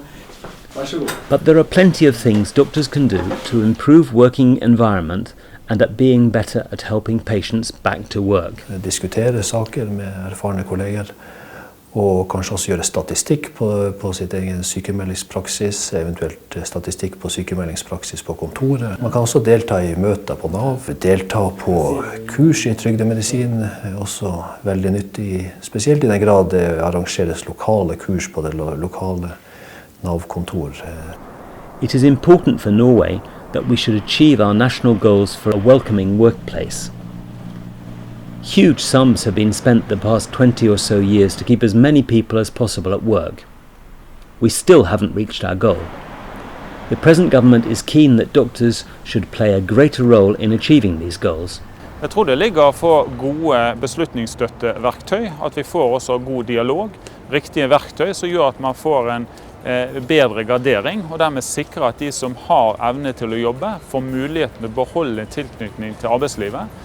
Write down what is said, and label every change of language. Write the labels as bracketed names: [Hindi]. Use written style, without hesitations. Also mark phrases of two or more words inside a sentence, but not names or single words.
[English] But there are plenty of things doctors can do to improve working environment and at being better at helping patients back to work. [Norwegian] Diskutere saker med erfarne kolleger, og kanskje også gjøre statistikk på sitt egen sykemeldingspraksis, eventuelt statistikk på sykemeldingspraksis på kontoret. Man kan også delta i møter på Nav, delta på kurs i trygdemedisin, også veldig nyttig, spesielt i den grad det arrangeres lokale kurs på det lokale Nav-kontor. [English] It is important for Norway that we should achieve our national goals for a welcoming workplace. Huge sums have been spent the past 20 or so years to keep as many people as possible at work. We still haven't reached our goal. The present government is keen that doctors should play a greater role in achieving these goals. [Norwegian] Jeg tror det ligger for gode beslutningsstøtteverktøy, at vi får også god dialog, riktige verktøy som gjør at man får en bedre gradering, og dermed sikrer at de som har evne til å jobbe, får muligheten til å beholde tilknytning til arbeidslivet.